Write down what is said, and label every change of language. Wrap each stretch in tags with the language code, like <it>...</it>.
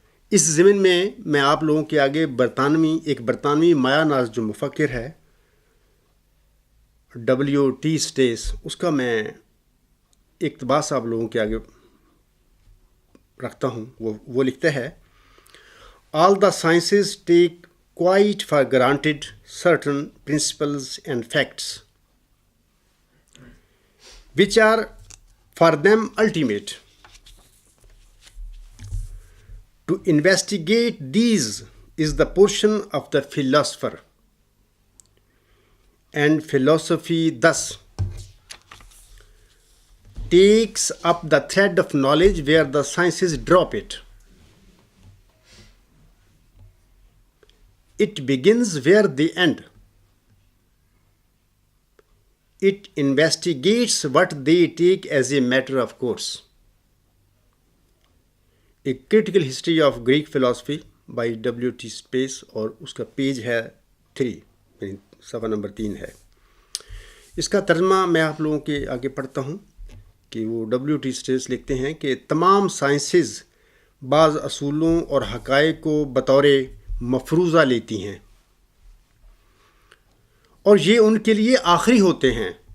<ur>اس ضمن میں آپ لوگوں کے آگے ایک برطانوی مایہ ناز جو مفکر ہے W.T. اسٹیس، اس کا میں اقتباس آپ لوگوں کے آگے رکھتا ہوں. وہ لکھتا ہے</ur> <en>All the sciences take quite for granted certain principles and facts which are for them ultimate. To investigate these is the portion of the philosopher, and philosophy thus takes up the thread of knowledge where the sciences drop it. It begins where they end. It investigates what they take as a matter of course. A critical history of Greek philosophy by W.T.</en> <ur>Space, اور اس کا page ہے 3 یعنی صفحہ number 3 ہے. اس کا ترجمہ میں آپ لوگوں کے آگے پڑھتا ہوں کہ وہ W.T. Space لکھتے ہیں کہ تمام سائنسز بعض اصولوں اور حقائق کو بطور مفروضہ لیتی ہیں اور یہ ان کے لیے آخری ہوتے ہیں.</ur>